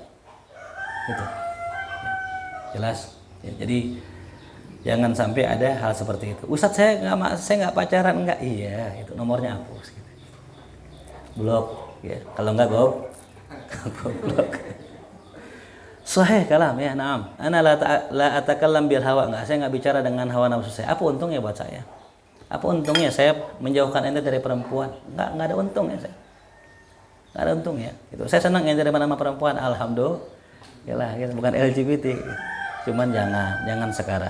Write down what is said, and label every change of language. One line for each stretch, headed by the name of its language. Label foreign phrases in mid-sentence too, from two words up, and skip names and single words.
Indonesian: Gitu. Ya, jelas. Ya, jadi jangan sampai ada hal seperti itu. Ustadz saya nggak pacaran, nggak. Iya, itu nomornya hapus. Gitu. Blok. Ya, kalau nggak blok.
Arabic: Sahih kalam
Indonesian: ya, naam.
Arabic: Ana la atakallam bil hawa,
Indonesian: enggak, saya nggak bicara dengan hawa nafsu saya. Apa untungnya buat saya? Apa untungnya saya menjauhkan ente dari perempuan? Enggak ada untungnya saya. Enggak ada untungnya. Gitu. Saya senang ente dari mana perempuan, alhamdulillah. Gitu. Bukan LGBT. Cuman jangan sekarang.